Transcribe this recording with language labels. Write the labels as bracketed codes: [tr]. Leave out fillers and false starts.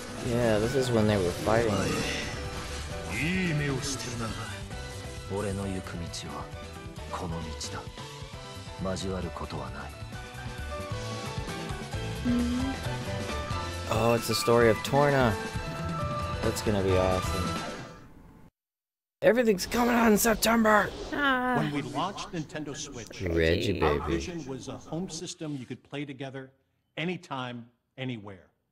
[en] Yeah, this is when they were fighting. [ja] いい目をしてるな。俺の行く道はこの道だ。交わることはない。 [en] Oh, it's the story of Torna. That's gonna be awesome. Everything's coming out in September. Ah. When we launched Nintendo Switch, Reggie, our baby. vision was a home system you could play together anytime, anywhere.